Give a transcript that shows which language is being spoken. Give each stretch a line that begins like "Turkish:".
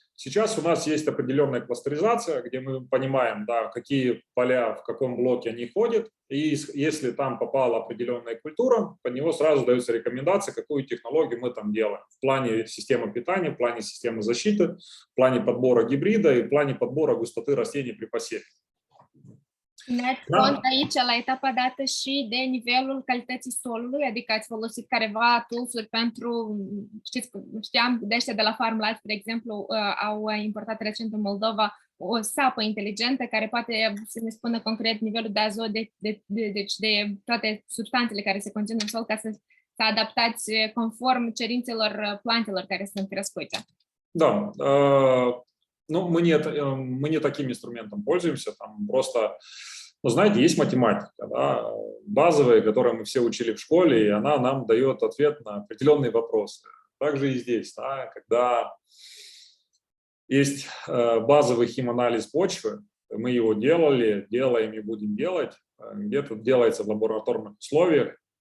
Russian: Сейчас у нас есть определенная кластеризация, где мы понимаем, да, какие поля в каком блоке они ходят, и если там попала определенная культура, под него сразу дается рекомендация, какую технологию мы там делаем в плане системы питания, в плане системы защиты, в плане подбора гибрида и в плане подбора густоты растений при посеве.
Romanian: Țineți cont aici, la etapa dată, și de nivelul calității solului, adică ați folosit careva tools-uri pentru, știam de ăștia de la FarmLife, de exemplu, au importat recent în Moldova o sapă inteligentă care poate să ne spună concret nivelul de azot, deci de toate substanțele care se conțin în sol, ca să adaptați conform cerințelor plantelor care sunt crescute.
Russian: Да, ну, мы не таким инструментом пользуемся, там просто, ну, знаете, есть математика, да, базовая, которую мы все учили в школе, и она нам дает ответ на определенные вопросы. Также и здесь, да, когда есть базовый химанализ почвы, мы его делали, делаем и будем делать, где-то делается в лабораторных условиях.